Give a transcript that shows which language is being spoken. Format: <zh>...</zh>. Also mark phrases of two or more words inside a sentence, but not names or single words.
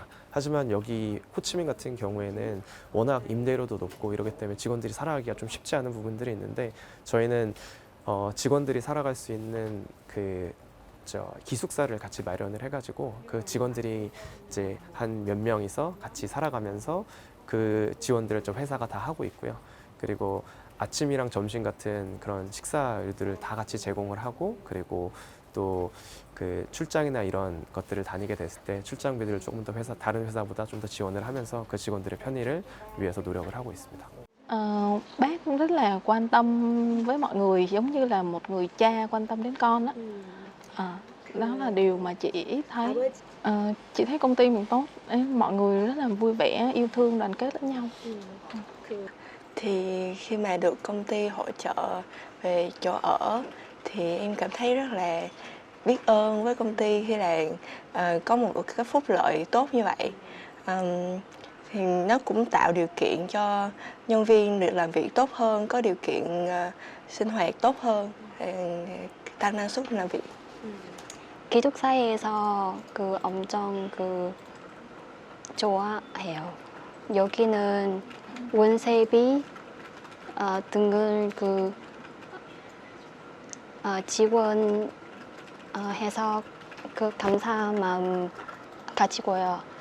<ko>하지만 여기 호치민 같은 경우에는 워낙 임대료도 높고 이러기 때문에 직원들이 살아가기가 좀 쉽지 않은 부분들이 있는데 저희는 직원들이 살아갈 수 있는 기숙사를 같이 마련을 해가지고 그 직원들이 이제 한 몇 명이서 같이 살아가면서 그 지원들을 좀 회사가 다 하고 있고요. 그리고 아침이랑 점심 같은 그런 식사들을 다 같이 제공을 하고 그리고 또 그 출장이나 이런 것들을 다니게 됐을 때 출장비들을 조금 더 다른 회사보다 좀 더 지원을 하면서 그 직원들의 편의를 위해서 노력을 하고 있습니다.</ko> <vi>Bác cũng rất là quan tâm với mọi người giống như là một người cha quan tâm đến con á. Đó là điều mà chị thấy. Chị thấy công ty mình tốt, mọi người rất là vui vẻ, yêu thương, đoàn kết lẫn nhau. Thì khi mà được công ty hỗ trợ về chỗ ở thì em cảm thấy rất là biết ơn với công ty khi là có một cái phúc lợi tốt như vậy. Thì nó cũng tạo điều kiện cho nhân viên được làm việc tốt hơn, có điều kiện sinh hoạt tốt hơn, tăng năng suất làm việc.</vi> <ko>기숙사에서 엄청 좋아해요. 여기는 월세비 등을 지원해서 감사한 마음 가지고요.</ko>